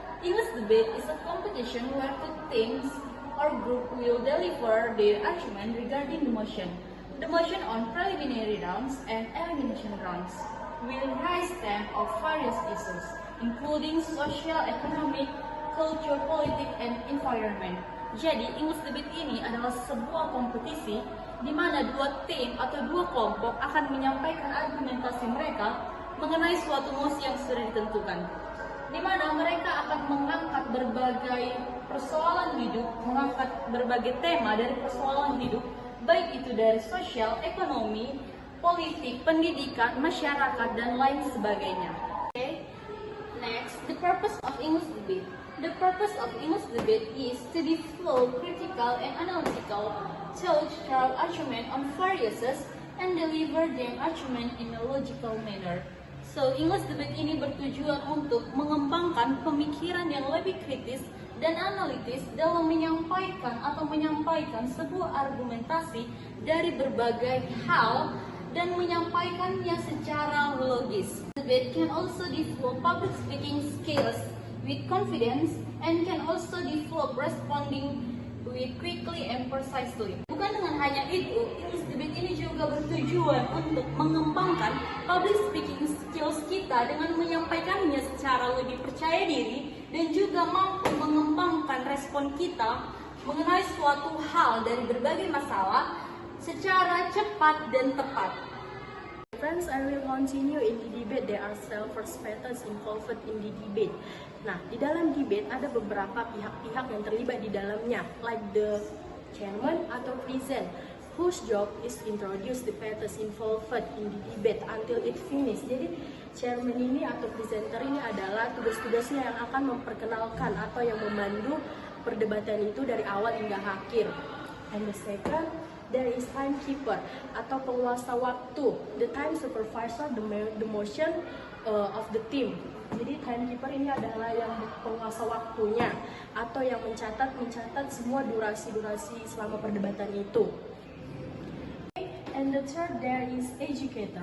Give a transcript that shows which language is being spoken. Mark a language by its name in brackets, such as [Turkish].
[English] English debate is a competition where two teams or group will deliver their argument regarding the motion. The motion on preliminary rounds and elimination rounds will raise them of various issues, including social, economic, culture, politik, and environment. [Indonesian] Jadi, English debate ini adalah sebuah kompetisi di mana dua tim atau dua kelompok akan menyampaikan argumentasi mereka mengenai suatu mosi yang sudah ditentukan, di mana mereka akan mengangkat berbagai persoalan hidup, mengangkat berbagai tema dari persoalan hidup, baik itu dari sosial, ekonomi, politik, pendidikan, masyarakat, dan lain sebagainya. [English] Okay. Next, the purpose of English debate. The purpose of English debate is to be flow, critical, and analytical, to throw argument on various and deliver them argument in a logical manner. [Indonesian] So, English debate ini bertujuan untuk mengembangkan pemikiran yang lebih kritis dan analitis dalam menyampaikan sebuah argumentasi dari berbagai hal dan menyampaikannya secara logis. [English] Debate can also develop public speaking skills with confidence and can also develop responding with quickly and precisely. [Indonesian] Bukan dengan hanya itu, English debate ini juga bertujuan untuk mengembangkan public speaking skills kita dengan menyampaikannya secara lebih percaya diri dan juga mampu mengembangkan respon kita mengenai suatu hal dari berbagai masalah secara cepat dan tepat. [English] Friends, I will continue in the debate. There are several perspectives involved in the debate. [Indonesian] Nah, di dalam debate ada beberapa pihak-pihak yang terlibat di dalamnya, [English] like the chairman atau present, whose job is introduce the parties involved in the debate until it finish. [Indonesian] Jadi, chairman ini atau presenter ini adalah tugas-tugasnya yang akan memperkenalkan atau yang memandu perdebatan itu dari awal hingga akhir. [English] And the second, there is timekeeper [Indonesian] atau penguasa waktu, [English] the time supervisor, the motion of the team. [Indonesian] Jadi timekeeper ini adalah yang penguasa waktunya atau yang mencatat semua durasi selama perdebatan itu. [English] And the third, there is educator.